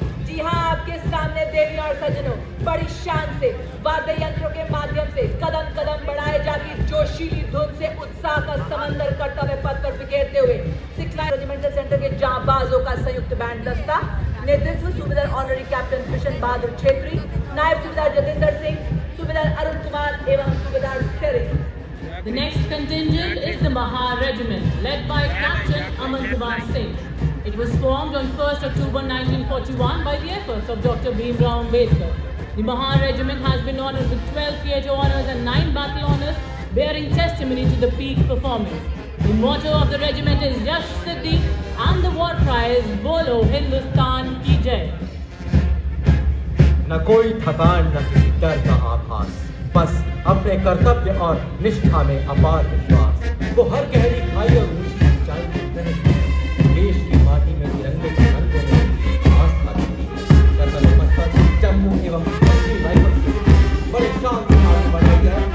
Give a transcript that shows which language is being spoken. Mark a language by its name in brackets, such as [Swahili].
[Hindi] जी हाँ, आपके सामने देवी और सजनों, बड़ी शान से वाद्य यंत्रों के माध्यम से कदम कदम बढ़ाए जाकर जोशीली धुन से उत्साह का समंदर कर्तव्य पथ पर बिखेरते हुए 6 रेजिमेंटल सेंटर के जांबाजों का संयुक्त बैंड दस्ता, नेतृत्व सूबेदार ऑनरी कैप्टन कृष्ण बहादुर छेत्री, नायब सूबेदार जतिंदर सिंह, सूबेदार अरुण कुमार एवं सूबेदार Tsering. [English] The next contingent is the Mahar Regiment, led by Captain Aman Kumar Singh. It was formed on 1st October 1941 by the efforts of Dr. Bhimrao Ambedkar. The Mahar Regiment has been honored with 12 theatre honours and 9 battle honours, bearing testimony to the peak performance. The motto of the regiment is Yash Siddhi and the war cry is Bolo Hindustan Ki Jai. [Hindi] न कोई थकान न किसी डर का आभास, बस अपने कर्तव्य और निष्ठा में अपार विश्वास। वो हर गहरी खाई और ऊंची ऊंचाई में तहस देश की माटी में तिरंगे के रंगों में आस्था रखती है। कर्तव्य पथ पर जम्मू एवं कश्मीर राइफल्स बड़े शान से आगे बढ़ रही है।